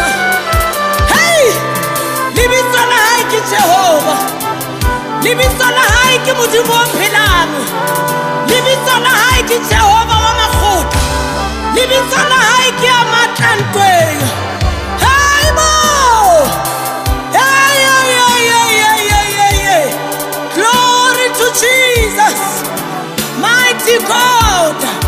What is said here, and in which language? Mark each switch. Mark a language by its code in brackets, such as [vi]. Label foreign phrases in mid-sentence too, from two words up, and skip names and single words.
[st] Hey, lebitso la hae ke Jehova, lebitso la hae ke Modimo o phelang, lebitso la hae ke Jehova wa makgotla, lebitso la hae ke a matlantweng. Hey mo, hey, hey, hey, hey, hey, hey, hey, hey. [en] Glory to Jesus, mighty God.